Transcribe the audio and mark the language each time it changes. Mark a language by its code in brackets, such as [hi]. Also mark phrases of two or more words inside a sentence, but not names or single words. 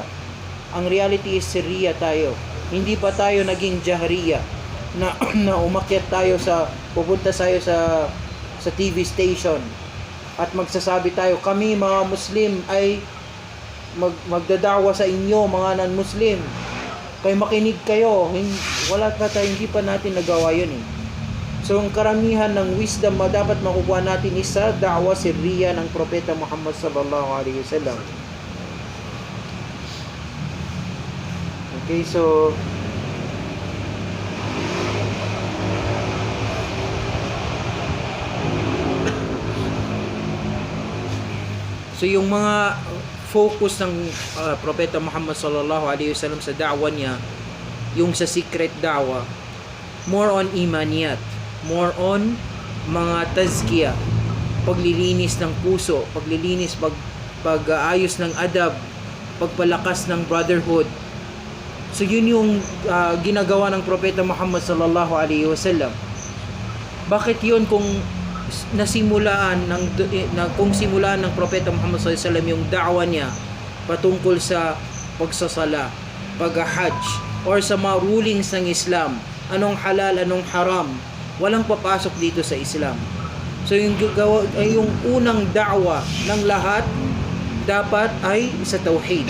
[tl] Ang [en] reality is [tl] sirriya tayo. Hindi pa tayo naging jahriya na umakyat tayo pupunta tayo sa TV station at magsasabi tayo, kami mga Muslim ay magdadawa sa inyo mga non-Muslim, kayo makinig kayo. Wala pa tayo, hindi pa natin nagawa yun eh. So ang karamihan ng wisdom na dapat makukuha natin is sa [ar] دعوة سرية [tl] ng Propeta Muhammad [ar] صلى الله عليه وسلم. [en] Okay, so [tl] yung mga focus ng Propeta Muhammad [ar] صلى الله عليه وسلم [tl] sa da'wa niya, yung sa secret da'wa, [en] more on [tl] imaniyat, [en] more on [tl] mga tazkiyah, paglilinis ng puso, paglilinis, pag-ayos ng adab, pagpalakas ng brotherhood. So yun yung ginagawa ng Propeta Muhammad [ar] صلى الله عليه وسلم. [tl] Bakit yun kung simulaan ng Propeta Muhammad [ar] صلى الله عليه وسلم [tl] yung da'wa niya patungkol sa pagsasala, pag-hajj, or sa mga rulings ng Islam, anong halal, anong haram, walang papasok dito sa Islam. So yung unang da'wa ng lahat dapat ay sa tauhid.